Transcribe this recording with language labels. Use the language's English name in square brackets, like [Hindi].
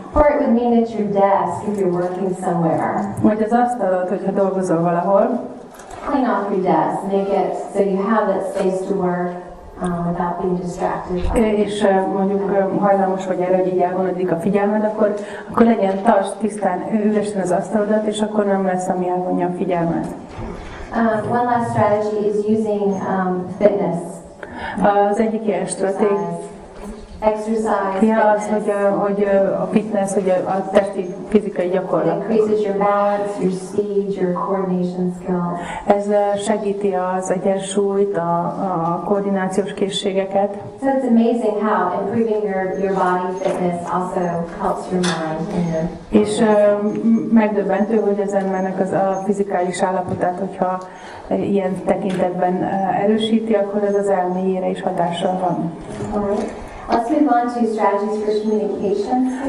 [English] Or it would mean it's your desk if you're working somewhere. [Hungarian] Vagy az asztalod, hogyha dolgozol valahol. [English] Clean off your desk, make it so you have that space to work without being distracted. [Hungarian] És mondjuk hajlamos vagy erre, hogy így elvonodik a figyelmed, akkor legyen tartsd tisztán üresen az asztalodat, és akkor nem lesz, ami elvonja a figyelmet. [English] One last strategy is using fitness. [Hungarian] Az egyik ilyen stratégia [English] Exercise. [Hungarian] Az, hogy a fitness, hogy a testi fizikai gyakorlat. [English] Increases your balance, your speed, your coordination skills. [Hungarian] Ez segíti az egyensúlyt, a koordinációs készségeket. [English] So it's amazing how improving your body fitness also helps your mind. [Hungarian] És megdöbbentő, hogy az embernek a fizikális állapotát, hogyha ilyen tekintetben erősíti, akkor ez az elméjére is hatással van. [English] Let's move on to strategies for communication.